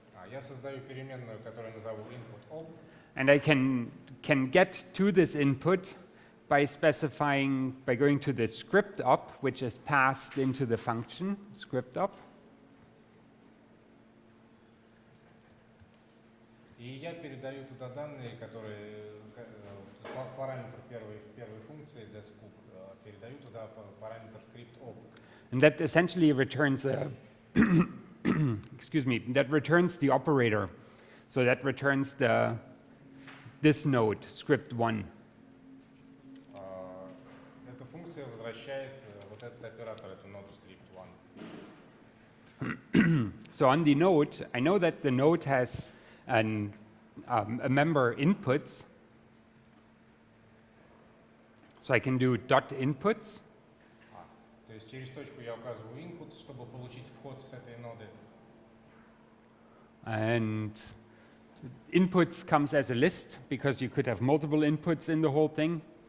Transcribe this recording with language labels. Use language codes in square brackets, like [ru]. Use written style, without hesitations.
[ru] Я создаю переменную, которую назову input op. [en] And I can get to this input by going to the script op, which is passed into the function script op. [ru] И я передаю туда данные, которые параметр первой функции descook, передаю туда параметр script op. [en] And that essentially returns that returns the operator. So that returns this node, script 1. [ru] Эта функция возвращает вот этот оператор, эту ноду script 1. [en] So on the node, I know that the node has a member inputs. So I can do dot inputs. [ru] То есть через точку я указываю input, чтобы получить вход с этой ноды. [en] And inputs comes as a list because you could have multiple inputs in the whole thing.